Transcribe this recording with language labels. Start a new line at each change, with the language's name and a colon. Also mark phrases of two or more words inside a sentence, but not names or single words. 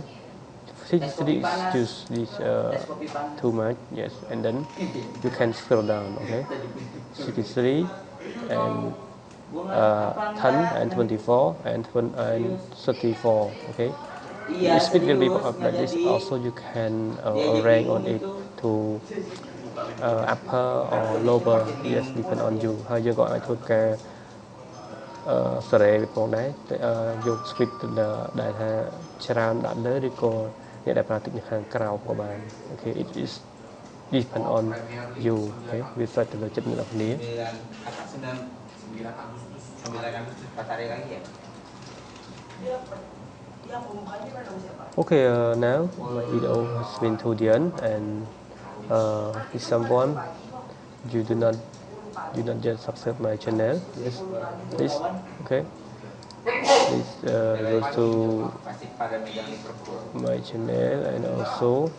English: 63 is just this too much yes and then you can scroll down okay 63 and 10 and 24 and 34 okay the speed will be up like this also you can rank on it to upper or lower yes depend on you
Khmer: ហើយយើងក៏អាចធ្វើការសេរីផងដែរយក speed ដែលថាច្រើនដាក់លើឬក៏អ្នកដែលប្រើតិចនៅខាងក្រៅក៏បាន
English: okay it is depend on you okay
Khmer: វាស្ថិតទៅលើចិត្តអ្នកនរគ្នា
English: okay now my video has been to the end and if someone you do not yet subscribe my channel yes please okay please go to my channel and also